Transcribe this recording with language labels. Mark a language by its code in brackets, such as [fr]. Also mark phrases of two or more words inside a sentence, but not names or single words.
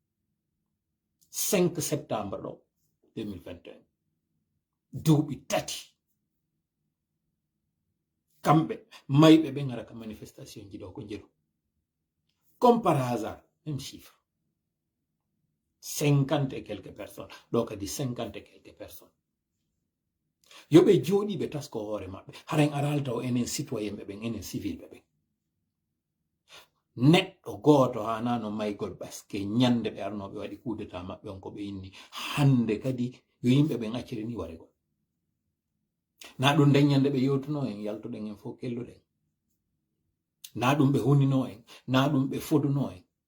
[ff] 5 septembre ɗo 2021 duuɓi 3 kamɓe mayɓe ɓe ngara ka manifestation ji ɗo ko jeru [fr] comme par hasard même chiffre 50 et quelques personnes [ff] ɗo kadi [fr] 50 et quelques personnes [ff] yoɓe jooɗi ɓe tasko hoore maɓɓe haren aralta o enen citoyen ɓe ɓen enen civil ɓe ɓen neɗɗo gooto hanano maygol ɓaske ñande ɓe arnoɓe waɗi kudeta maɓɓe on ko ɓe inni hande kadi yo yimɓe ɓen acciri ni waregol na ɗum daññande ɓe yewtuno en yaltuɗen en fof kelluɗen na ɗum ɓe hunino en na ɗum ɓe foduno en